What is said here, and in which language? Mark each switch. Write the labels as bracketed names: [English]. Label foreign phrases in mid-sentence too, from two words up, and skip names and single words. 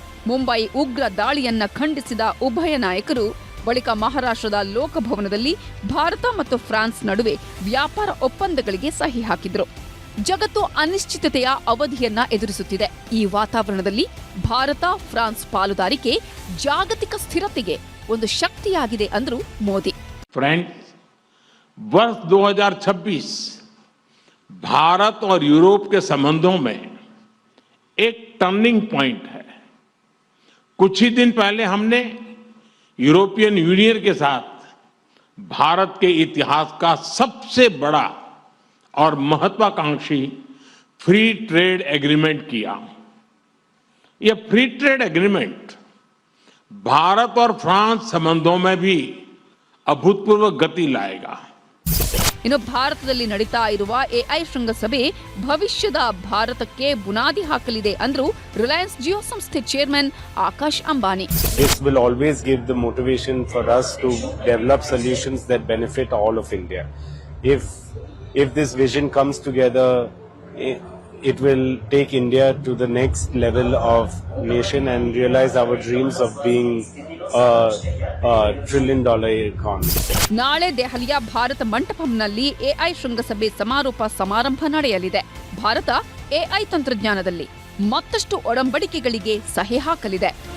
[Kannada] ಮುಂಬೈ ಉಗ್ರ ದಾಳಿಯನ್ನ ಖಂಡಿಸಿದ ಉಭಯ ನಾಯಕರು ಬಳಿಕ ಮಹಾರಾಷ್ಟ್ರದ ಲೋಕಭವನದಲ್ಲಿ ಭಾರತ ಮತ್ತು ಫ್ರಾನ್ಸ್ ನಡುವೆ ವ್ಯಾಪಾರ ಒಪ್ಪಂದಗಳಿಗೆ ಸಹಿ ಹಾಕಿದ್ರು. ಜಗತ್ತು ಅನಿಶ್ಚಿತತೆಯ ಅವಧಿಯನ್ನ ಎದುರಿಸುತ್ತಿದೆ. ಈ ವಾತಾವರಣದಲ್ಲಿ ಭಾರತ ಫ್ರಾನ್ಸ್ ಪಾಲುದಾರಿಕೆ ಜಾಗತಿಕ ಸ್ಥಿರತೆಗೆ ಒಂದು ಶಕ್ತಿಯಾಗಿದೆ ಅಂದ್ರು ಮೋದಿ. [Hindi] फ्रेंड्स, वर्ष 2026 भारत और यूरोप के संबंधों में एक [English] turning point [Hindi] है. कुछ ही दिन पहले हमने यूरोपियन यूनियन के साथ भारत के इतिहास का सबसे बड़ा और महत्वाकांक्षी [English] free trade agreement [Hindi] किया. यह [English] free trade agreement [Hindi] भारत और फ्रांस संबंधों में भी अभूतपूर्व गति लाएगा. [Kannada] ಇನ್ನು ಭಾರತದಲ್ಲಿ ನಡೀತಾ ಇರುವ ಎಐ ಶೃಂಗಸಭೆ ಭವಿಷ್ಯದ ಭಾರತಕ್ಕೆ ಬುನಾದಿ ಹಾಕಲಿದೆ ಅಂದ್ರು ರಿಲಯನ್ಸ್ ಜಿಯೋ ಸಂಸ್ಥೆ ಚೇರ್ಮನ್ ಆಕಾಶ್ ಅಂಬಾನಿ. [English] This will always give the motivation for us to develop solutions that benefit all of India. If this vision comes together, it will take India to the next level of nation and realize our dreams of being a trillion-dollar economy. [Kannada] ನಾಳೆ ದೆಹಲಿಯ ಭಾರತ ಮಂಟಪಂನಲ್ಲಿ ಎಐ ಶೃಂಗಸಭೆ ಸಮಾರೋಪ ಸಮಾರಂಭ ನಡೆಯಲಿದೆ. ಭಾರತ ಎಐ ತಂತ್ರಜ್ಞಾನದಲ್ಲಿ ಮತ್ತಷ್ಟು ಒಡಂಬಡಿಕೆಗಳಿಗೆ ಸಹಿ ಹಾಕಲಿದೆ.